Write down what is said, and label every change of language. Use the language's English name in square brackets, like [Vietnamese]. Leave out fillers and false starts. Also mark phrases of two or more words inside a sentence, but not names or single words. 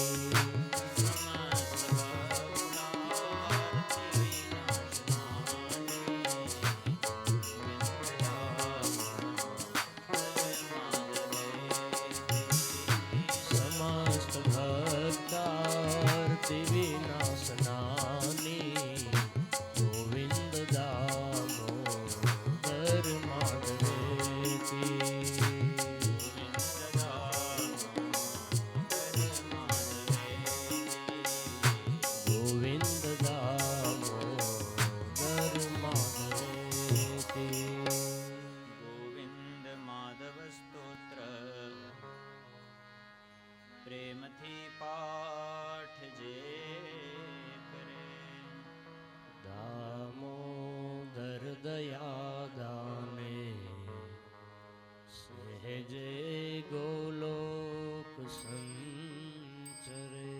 [Sanskrit] समस्त भक्तार्ति विनाशनानि गोविन्द दामोदर माधवेति। गोविन्द दामोदर माधवेति। [Gujarati] ગોવિંદ માધવ સ્તોત્ર પ્રેમથી પાઠ જે કરે. દામોદર દયાદાને સહેજે ગોલોક સંચરે.